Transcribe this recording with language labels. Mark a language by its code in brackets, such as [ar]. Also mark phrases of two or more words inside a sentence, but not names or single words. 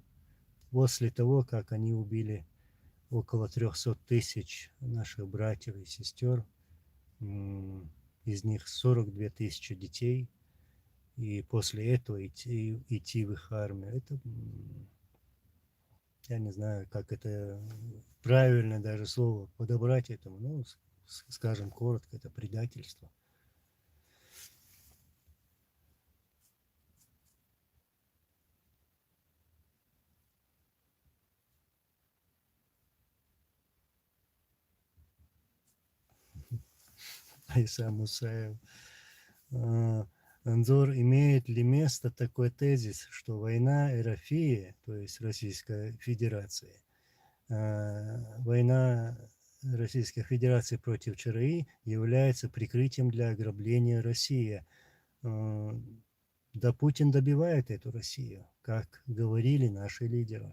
[ru] После того, как они убили около 300 тысяч наших братьев и сестер, из них 42 тысячи детей, и после этого идти в их армию, это, я не знаю, как это правильно даже слово подобрать этому, ну, скажем коротко, это предательство. Айса Мусаев. Анзор, имеет ли место такой тезис, что война Эрофии, то есть Российской Федерации, война Российской Федерации против ЧРИ является прикрытием для ограбления России? Да Путин добивает эту Россию, как говорили наши лидеры.